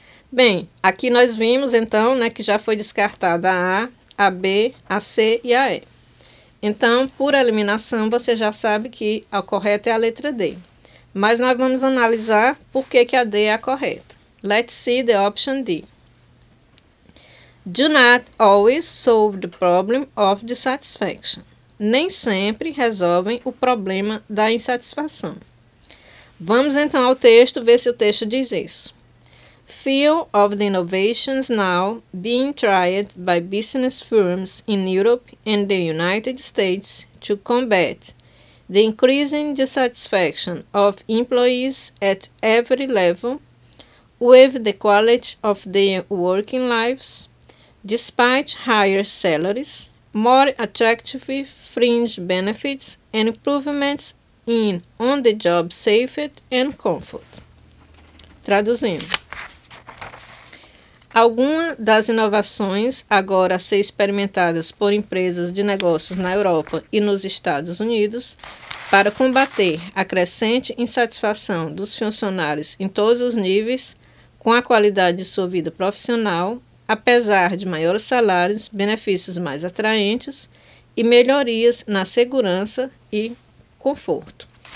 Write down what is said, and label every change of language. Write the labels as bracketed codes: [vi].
[pt] Bem, aqui nós vimos então, né, que já foi descartada a A, a B, a C e a E. Então, por eliminação, você já sabe que a correta é a letra D. Mas nós vamos analisar por que a D é a correta. [en] Let's see the option D. Do not always solve the problem of dissatisfaction. [pt] Nem sempre resolvem o problema da insatisfação. Vamos então ao texto, ver se o texto diz isso. [en] Few of the innovations now being tried by business firms in Europe and the United States to combat the increasing dissatisfaction of employees at every level with the quality of their working lives, despite higher salaries, more attractive fringe benefits, and improvements in on-the-job safety and comfort. [pt] Traduzindo. Algumas das inovações agora a ser experimentadas por empresas de negócios na Europa e nos Estados Unidos para combater a crescente insatisfação dos funcionários em todos os níveis com a qualidade de sua vida profissional, apesar de maiores salários, benefícios mais atraentes e melhorias na segurança e conforto.